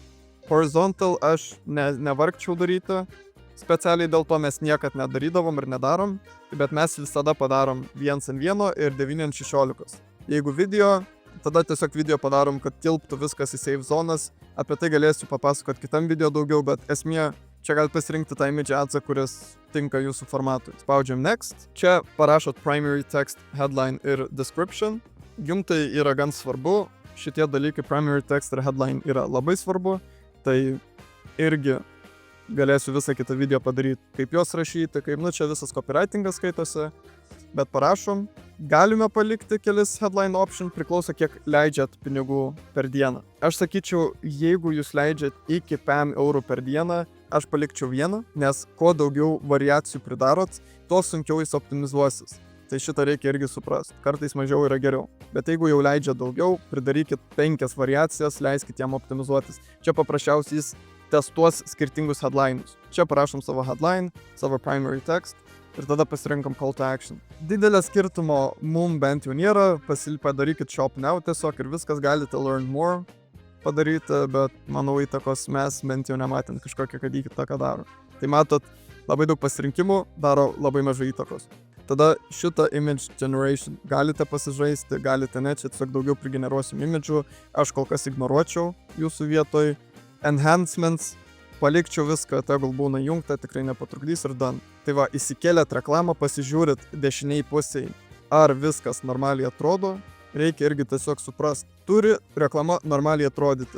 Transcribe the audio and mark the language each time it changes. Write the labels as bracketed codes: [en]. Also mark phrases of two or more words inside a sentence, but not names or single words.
[lt] Horizontal aš nevargčiau daryti, specialiai dėl to mes niekad nedarydavom ir nedarom, bet mes visada padarom 1:1 ir 9:16. Jeigu video, tada tiesiog video padarom, kad tilptų viskas į save zonas, apie tai galėsiu papasakoti kitam video daugiau, bet esmė, čia galite pasirinkti tą image adsą, kuris tinka jūsų formatui. Spaudžiam next. Čia parašot [en] primary text, headline [lt] ir description. Jums tai yra gan svarbu. Šitie dalykai, [en] primary text [lt] ir headline, yra labai svarbu. Tai irgi galėsiu visą kitą video padaryti, kaip juos rašyti, kaip, čia visas copywritingas skaitosi. Bet parašom. Galime palikti kelis [en] headline option, [lt] priklauso kiek leidžiat pinigų per dieną. Aš sakyčiau, jeigu jūs leidžiat iki 5 eurų per dieną, aš palikčiau vieną, nes kuo daugiau variacijų pridarot, tuo sunkiau jis optimizuosis. Tai šitą reikia irgi suprasti. Kartais mažiau yra geriau. Bet jeigu jau leidžia daugiau, pridarykit 5 variacijas, leiskit jam optimizuotis. Čia paprasčiausiai jis testuos skirtingus headlinus. Čia parašom savo headline, savo [en] primary text [lt] ir tada pasirinkam [en] call to action. [lt] Didelio skirtumo mum bent jau nėra, padarykit [en] shop now [lt] tiesiog ir viskas, galite [en] learn more [lt] padaryti, bet manau įtakos mes bent jau nematėm kažkokią, kad įkit tą, ką daro. Tai matot, labai daug pasirinkimų daro labai mažai įtakos. Tada šitą [en] image generation [lt] galite pasižaisti, galite ne, čia tiesiog daugiau prigeneruosim imidžių, aš kol kas ignoruočiau jūsų vietoj. Enhancements, palikčiau viską, tegul būna jungta, tikrai nepatrukdys ir done. Tai va, įsikėlėt reklamą, pasižiūrit dešiniai pusiai, ar viskas normaliai atrodo, reikia irgi tiesiog suprast, turi reklama normaliai atrodyti.